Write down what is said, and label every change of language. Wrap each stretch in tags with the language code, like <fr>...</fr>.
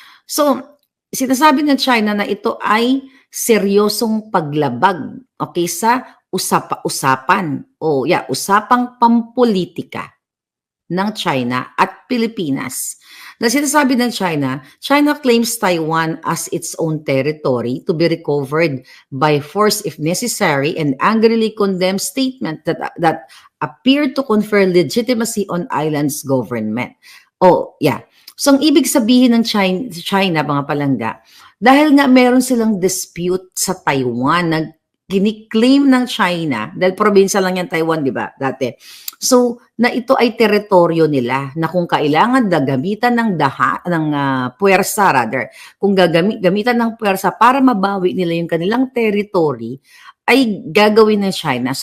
<tl>So, sinasabi ng China na ito ay seryosong paglabag, okay, sa usapang pampolitika ng China at Pilipinas. Na sinasabi ng China,</tl> <en>China claims Taiwan as its own territory to be recovered by force if necessary and angrily condemns statement that appear to confer legitimacy on island's government. Oh, yeah.</en> <tl>So, ang ibig sabihin ng China, mga palangga, dahil nga meron silang dispute sa Taiwan na kiniklaim ng China, dahil probinsya lang yan Taiwan, di ba, dati. So, na ito ay teritoryo nila, na kung kailangan gamitan ng puwersa, rather, kung gamitan ng puwersa para mabawi nila yung kanilang territory, ay gagawin ng China.</tl>